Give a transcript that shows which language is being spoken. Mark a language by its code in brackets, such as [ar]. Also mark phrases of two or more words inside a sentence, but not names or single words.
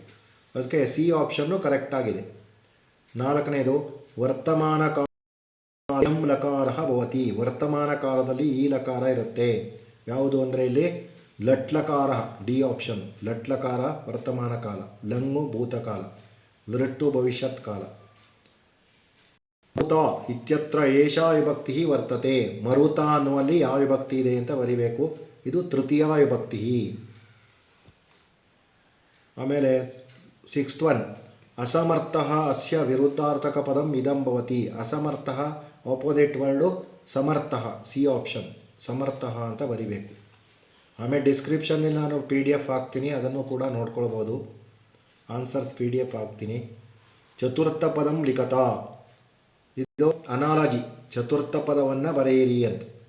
[kn] ಅದಕ್ಕೆ [en] C option [kn] ಕರೆಕ್ಟ್ ಆಗಿದೆ. 4ನೇದು [sa] ವರ್ತಮಾನ ಕಾಲ ಲಕಾರ ಭವತಿ. [kn] ವರ್ತಮಾನ ಕಾಲದಲ್ಲಿ ಈ ಲಕಾರ ಇರುತ್ತೆ. ಯಾವುದು ಅಂದರೆ ಇಲ್ಲಿ ಲಟ್ಲಕಾರ, [en] D option. [kn] ಲಟ್ಲಕಾರ ವರ್ತಮಾನ ಕಾಲ, ಲಂಗು ಭೂತಕಾಲ, ಲೃಟ್ಟು ಭವಿಷ್ಯತ್ ಕಾಲ. [sa] ಮರುತ ಇತ್ಯತ್ರ ಏಷಾ ವಿಭಕ್ತಿ ವರ್ತತೆ. [kn] ಮರುತ ಅನ್ನುವಲ್ಲಿ ಯಾವ ವಿಭಕ್ತಿ ಇದೆ ಅಂತ ಬರಿಬೇಕು. ಇದು ತೃತೀಯ ವಿಭಕ್ತಿ. ಆಮೇಲೆ [en] 6th one [sa] ಅಸಮರ್ಥ ಅಸ್ಯ ವಿರುದ್ಧಾರ್ಥಕ ಪದಂ ಇದಂ ಭವತಿ. [kn] ಅಸಮರ್ಥ [en] opposite word [kn] ಸಮರ್ಥ, [en] C option. [kn] ಸಮರ್ಥ ಅಂತ ಬರಿಬೇಕು. ಆಮೇಲೆ ಡಿಸ್ಕ್ರಿಪ್ಷನ್ನಲ್ಲಿ ನಾನು PDF ಹಾಕ್ತೀನಿ, ಅದನ್ನು ಕೂಡ ನೋಡ್ಕೊಳ್ಬೋದು. [en] answers PDF [kn] ಹಾಕ್ತೀನಿ. [sa] ಚತುರ್ಥ ಪದಂ ಲಿಖತ. [kn] ಇದು ಅನಾಲಜಿ, ಚತುರ್ಥ ಪದವನ್ನು ಬರೆಯಿರಿ ಅಂತ.